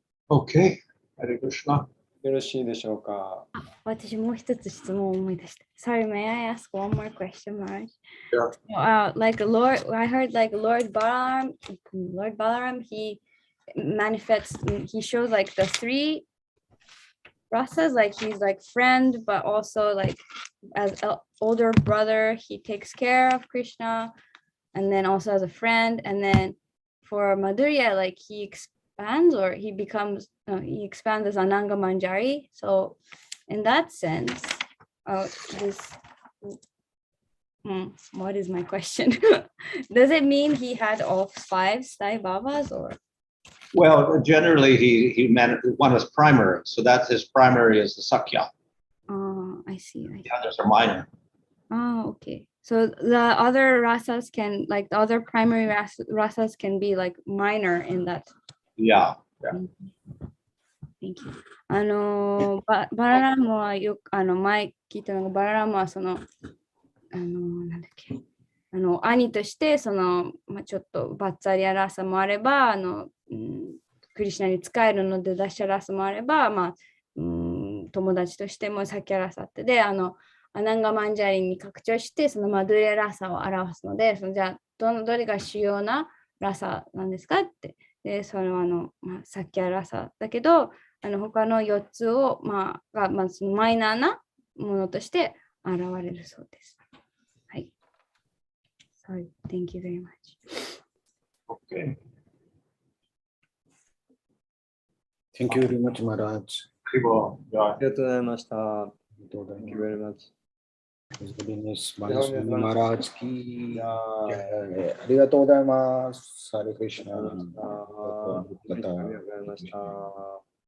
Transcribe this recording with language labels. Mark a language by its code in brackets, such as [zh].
[en] Okay. Hare Krishna. [ja] よろしいでしょうか。私もう一つ質問を思い出した。 [en] Sorry, may I ask one more question, Maharaj? Sure. Like Lord, I heard like Lord Balaram, he manifests, he shows like the three rasas, like he's like friend, but also like as an older brother, he takes care of Krishna, and then also as a friend, and then for Madhurya, like he expands or he becomes, no, he expands as Ananga Manjari. So in that sense, what is my question? Does it mean he had all 5 Sai Babas or? Well, generally he one is primary, so that's his primary is the Sakya. I see. The others are minor. Oh, okay. So the other rasas can, like the other primary rasas can be like minor in that. Yeah. Thank you. [ja] バララムはよく前聞いたのが、バララムはそのなんだっけ、兄としてその、ちょっとバッツァリアラサもあればクリシュナに使えるのでダッシャラサもあれば、友達としてもサキャラサってでアナンガマンジャリに拡張してそのマドゥレラサを表すので、じゃあどれが主要なラサなんですかって、でそれはサキャラサだけど他の4つをそのマイナーなものとして現れるそうです。はい。 [en] Sorry, thank you very much. Okay. Thank you very much, Maharaj. [ja] ありありがとうございました。 [en] Thank you very much. His Holiness Swami Maharaj ki jai. [ja] ありがとうございます。Hare Krishna. ありがとうございました。